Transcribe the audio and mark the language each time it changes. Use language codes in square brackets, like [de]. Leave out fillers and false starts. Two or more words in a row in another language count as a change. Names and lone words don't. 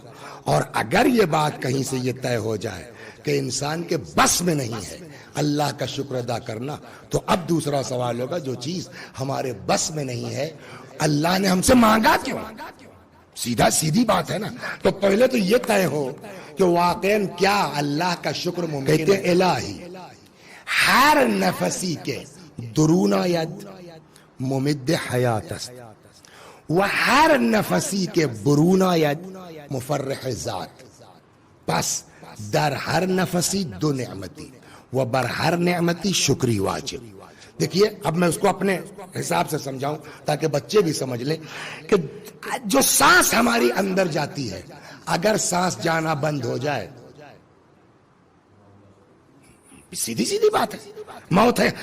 [ur] اور اگر یہ بات کہیں سے یہ طے ہو جائے کہ انسان کے بس میں نہیں ہے اللہ کا شکر ادا کرنا، تو اب دوسرا سوال ہوگا جو چیز ہمارے بس میں نہیں ہے اللہ نے ہم سے مانگا کیوں؟ سیدھی بات ہے نا۔ تو پہلے تو یہ طے ہو کہ واقعاً کیا اللہ کا شکر ممکن ہے؟ کہتے ہیں [fa] الہی ہر نفسی کے درونا ید ممد حیات است و ہر نفسی کے برونا ید مفرح ذات، پس در ہر نفسی دو نعمتی و بر ہر نعمتی شکری واجب۔ [ur] دیکھیے اب میں اس کو اپنے حساب سے سمجھاؤں تاکہ بچے بھی سمجھ لیں کہ جو سانس ہماری اندر جاتی ہے، اگر سانس جانا بند ہو جائے، سیدھی بات ہے، موت ہے۔